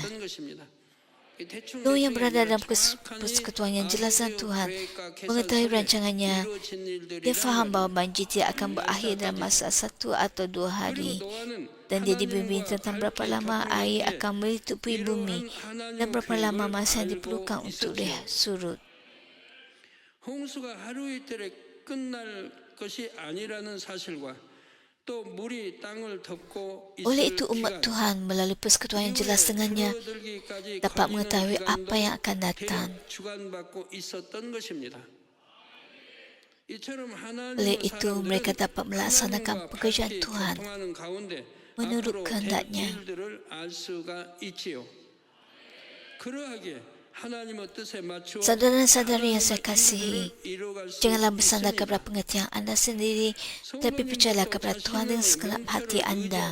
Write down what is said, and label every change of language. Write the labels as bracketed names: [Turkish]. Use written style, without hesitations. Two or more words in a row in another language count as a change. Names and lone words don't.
[Malay] Nuh yang berada dalam persekutuan yang jelas dengan Tuhan mengetahui rancangannya. Dia faham bahawa banjir tidak akan berakhir dalam masa 1 atau 2 hari. Dan dia dibimbing tentang berapa lama air akan melitupi bumi dan berapa lama masa yang diperlukan untuk dia surut. [Korean] 홍수가 하루 이틀에 끝날 것이 아니라는 사실과 또 물이 땅을 덮고 [Malay] Oleh itu umat Tuhan melalui persekutuan yang jelas dengannya dapat mengetahui apa yang akan datang. [Korean] 주관받고 있었던 것입니다. 이처럼 [Malay] Oleh itu mereka dapat melaksanakan pekerjaan Tuhan menurut kehendaknya. Saudara-saudari yang saya kasihi, janganlah bersandar kepada pengertian anda sendiri, tapi percayalah kepada Tuhan dengan segenap hati anda.